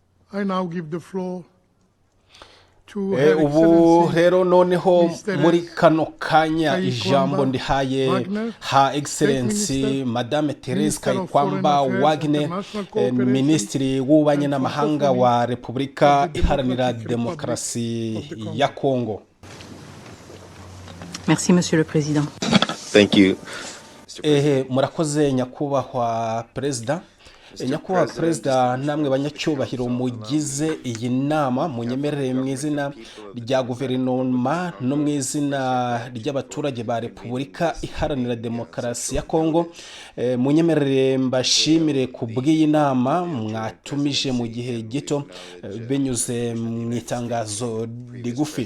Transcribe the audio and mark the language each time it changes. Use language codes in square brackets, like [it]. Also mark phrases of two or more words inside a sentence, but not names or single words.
[en] I now give the floor to [rw] ubu rero noneho [en] Mr. [rw] muri kano kanya ijambo Kayikwamba ndihaye [en] Wagner, ha excellency Minister, madame Therese Minister of Kayikwamba Foreign Affairs, Wagner, International Cooperation, [rw] minisitiri w'ububanyi [en] and [rw] n'amahanga [en] Francophonie [rw] wa Repubulika [en] of the [rw] Iharanira [en] Democratic [rw] Demokarasi [en] Republic of the Congo. [rw] ya Kongo. [fr] Merci, Monsieur le Président. [en] Thank you. [rw] Murakoze nyakubahwa perezida. Nyakubahwa perezida, namwe banyacyubahiro mugize iyi nama, munyemerere mu izina rya guverinoma no mu izina ry'abaturage ba Repubulika Iharanira Demokarasi ya Kongo, munyemerere mbashimire ku bw'iyi nama mwatumije mu gihe gito binyuze mu itangazo rigufi.